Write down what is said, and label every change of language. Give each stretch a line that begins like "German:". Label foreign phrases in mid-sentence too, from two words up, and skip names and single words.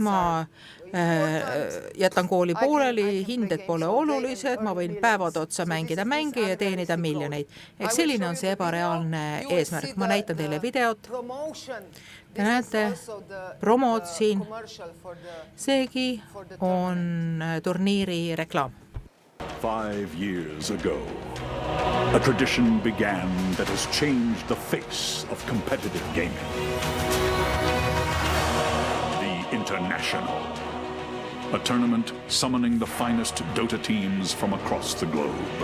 Estonian: Ma jätan kooli pooleli, hinded pole olulised, ma võin päevad otsa mängida mänge ja teenida miljoneid. Eks selline on see ebareaalne eesmärk. Ma näitan teile videot. Te näete promod siin. Seegi on turniiri reklaam.
English: 5 years ago, a tradition began that has changed the face of competitive gaming. The International, a tournament summoning the finest Dota teams from across the globe.